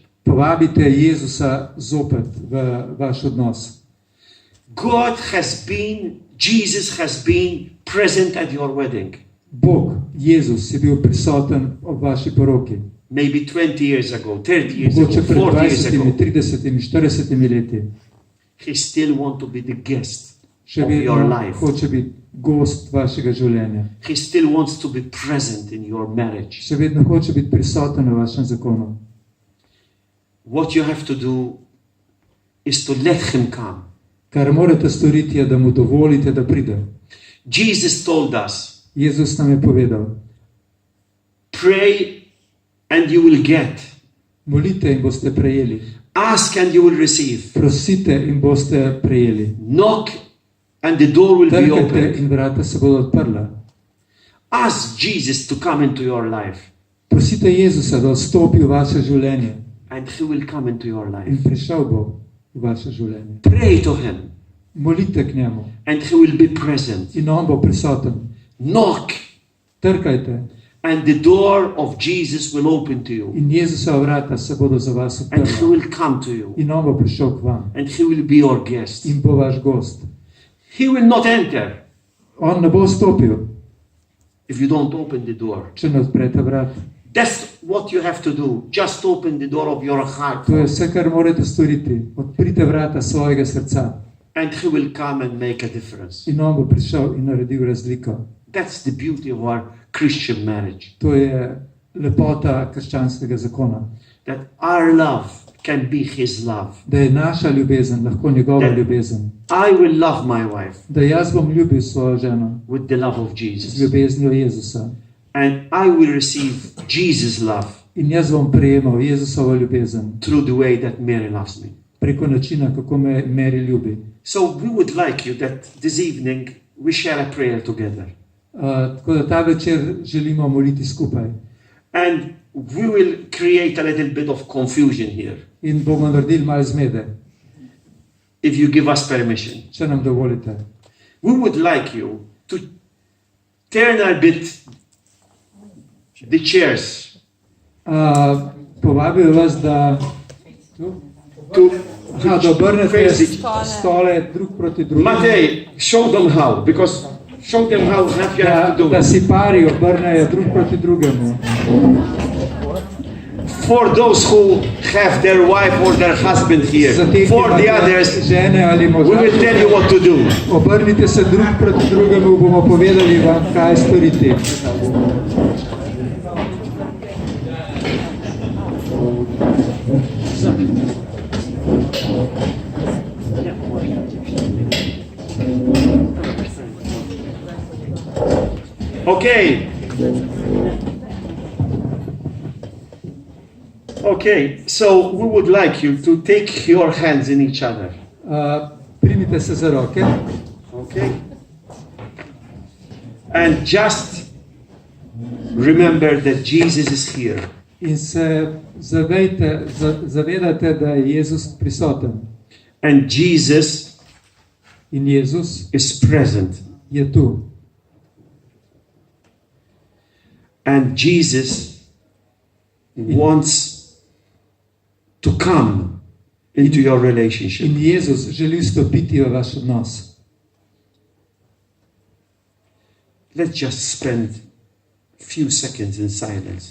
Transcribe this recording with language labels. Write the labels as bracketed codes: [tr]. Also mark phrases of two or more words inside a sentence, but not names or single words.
[sl] Povabite Jezusa zopet v vaš odnos. [en] Jesus has been present at your wedding. [sl] Bog, Jezus, je bil prisoten ob vaši poroki. [en] Maybe 20 years ago, 30 years ago, [sl] Mogoče pred [en] 40 years [sl] 20, [en] ago. [sl] 30, 40 leti. [en] He still wants to be the guest [sl] Še [en] of your [sl] vedno [en] life. [sl] hoče biti gost vašega življenja. [en] He still wants to be present in your marriage. [sl] Še vedno hoče biti prisoten v vašem zakonu. [en] What you have to do is to let him come. [sl] Kar morate storiti je, da mu dovolite, da pride. [en] Jesus told us, [sl] Jezus nam je povedal, [en] pray and you will get. [sl] molite in boste prejeli. [en] Ask and you will receive. [sl] Prosite in boste prejeli. [en] Knock and the door will be [sl] Trkajte [en] opened. [sl] in vrata se bodo odprla. [en] Ask Jesus to come into your life [sl] Prosite Jezusa, da vstopi v vaše življenje [en] and he will come into your [sl] in [en] life. [sl] prišel bo v vaše življenje. [en] Pray to him [sl] Molite k njemu [en] and he will be present. [sl] in on bo prisoten. [en] Knock [sl] Trkajte [en] and the door of Jesus will open to you [sl] in Jezusova vrata se bodo za vas [en] and he [sl] odprla. [en] will come to you [sl] In on bo prišel k vam [en] and he will be your guest. [sl] in bo vaš gost. [en] He will not enter [sl] On ne bo vstopil, [en] if you don't open the door. [sl] če ne odprete vrat. [en] That's what you have to do. Just open the door of your heart [sl] To je vse, kar morate storiti. Odprite vrata svojega srca [en] and he will come and make a difference. [sl] in on bo prišel in naredil razliko. [en] That's the beauty of our Christian marriage. [sl] To je lepota krščanskega zakona. [en] That our love can be his love. [sl] Da je naša ljubezen lahko njegova ljubezen. [en] I will love my wife [sl] Da jaz bom ljubil svojo ženo [en] with the love of [sl] z [en] Jesus. [sl] ljubeznijo Jezusa. [en] And I will receive Jesus' love [sl] In jaz bom prejemal Jezusovo ljubezen [en] through the way that Mary loves me. [sl] preko načina, kako me Mary ljubi. [en] So we would like you that this evening we share a prayer together. [sl] Tako da ta večer želimo moliti skupaj. [en] And we will create a little bit of confusion here, [sl] In bomo naredili malo zmede, [en] if you give us permission. [sl] če nam dovolite. [en] We would like you to turn a bit the chairs [sl] Povabil vas, da da obrnete stole drug proti drugemu. [en] Matej, show them how, because show them how you have to do [sl] Da [en] it. [sl] si pari obrnejo drug proti drugemu. [en] For those who have their wife or their husband here, [sl] Za te, ki [en] for the [sl] imate [en] others, [sl] žene ali [en] we [sl] moža, [en] will tell you what to do. [sl] obrnite se drug proti drugemu, bomo povedali vam, kaj storiti. [en] Okay. Okay, so we would like you to take your hands in each other. [sl] Primite se za roke [en] Okay? And just remember that Jesus is here. [sl] In se zavedate, da je Jezus prisoten. [en] And Jesus [sl] In Jezus [en] is present. [sl] je tu. [en] And Jesus wants to come into your relationship. [sl] In Jezus želi vstopiti v vaš odnos. [en] Let's just spend a few seconds in silence